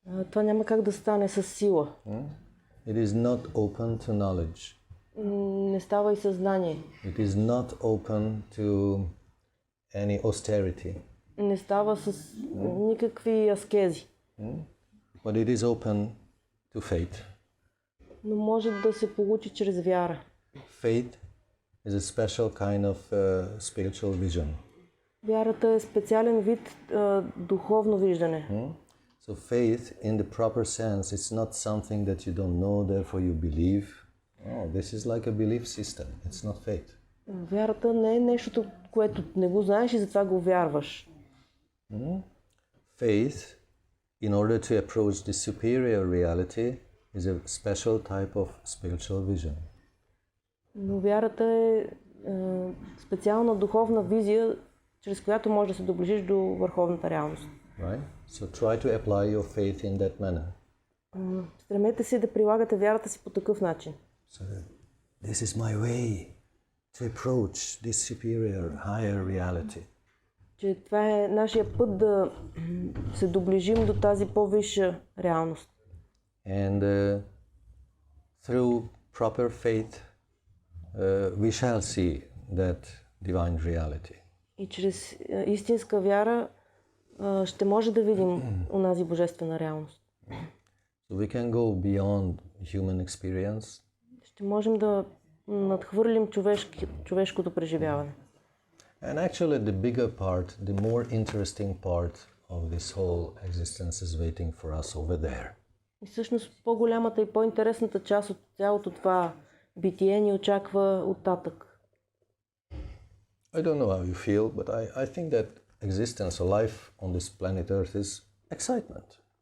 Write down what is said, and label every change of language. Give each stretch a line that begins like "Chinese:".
Bulgarian: Това няма как да стане с сила.
English: It is not open to knowledge.
Bulgarian: Не става и със знание.
English: It is not open to any austerity.
Bulgarian: Не става с никакви аскези.
English: But it is open to faith.
Bulgarian: Но може да се получи чрез вяра.
English: Faith is a special kind of spiritual vision.
Bulgarian: Вярата е специален вид духовно виждане.
English: So faith in the proper sense, it's not something that you don't know, therefore you believe. Oh, this is like a belief system. It's not faith.
Bulgarian: Вярата не е нещо, което не го знаеш и затова го вярваш.
English: Faith, in order to approach the superior reality, is a special type of spiritual vision.
Bulgarian: Но вярата е специална духовна визия, чрез която можеш да се доближиш до върховната реалност.
English: Right? So try to apply your faith in that manner.
Bulgarian: Стремете се да прилагате вярата си по такъв начин.
English: So this is my way to approach this superior, higher reality.
Bulgarian: Че това е нашия път да се доближим до тази по-висша реалност.
English: And through proper faith we shall see that divine reality.
Bulgarian: И чрез истинска вяра ще може да видим онази божествена реалност.
English: So we can go beyond human experience.
Bulgarian: Ще можем да надхвърлим човешкото преживяване.
English: And actually the bigger part, the more interesting part of this whole existence is waiting for us over there.
Bulgarian: И всъщност по-голямата и по-интересната част от цялото това битие ни очаква оттатък.
English: I don't know how you feel, but I think that existence or life on this planet Earth is excitement.